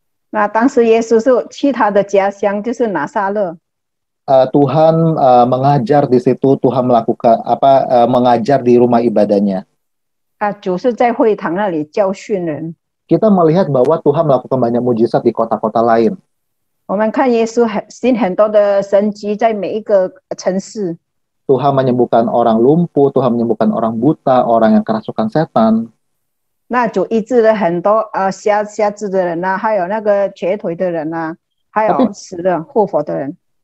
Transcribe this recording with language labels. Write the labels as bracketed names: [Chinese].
[Chinese] 那当时耶稣是去他的家乡，就是拿撒勒。 [Indonesian] Tuhan mengajar di situ, Tuhan melakukan mengajar di rumah ibadahnya. [Chinese] 主是在会堂那里教训人。 [Indonesian] Kita melihat bahwa Tuhan melakukan banyak mujizat di kota-kota lain. [Chinese] 我们看耶稣行很多的神迹在每一个城市。 [Indonesian] Tuhan menyembuhkan orang lumpuh, Tuhan menyembuhkan orang buta, orang yang kerasukan setan. [Chinese] 那主医治了很多瞎子的人啊，还有那个瘸腿的人啊，还有死的复活的人。